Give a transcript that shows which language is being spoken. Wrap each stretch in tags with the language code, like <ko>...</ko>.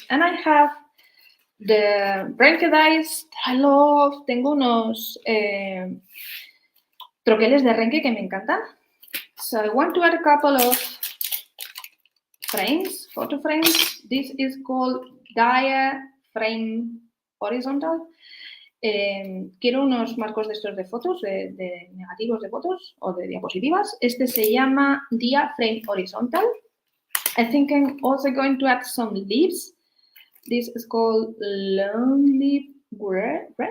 <en>And I have the Renke dies I love.</en> <es>Tengo unos troqueles de Renke que me encantan.</es> <en>So I want to add a couple of frames, photo frames. This is called diaphragm horizontal.</en> <es>Quiero unos marcos de estos de fotos, de negativos de fotos o de diapositivas. Este se llama diaphragm horizontal.</es> <en>I think I'm also going to add some leaves. This is called long leaf red.</en>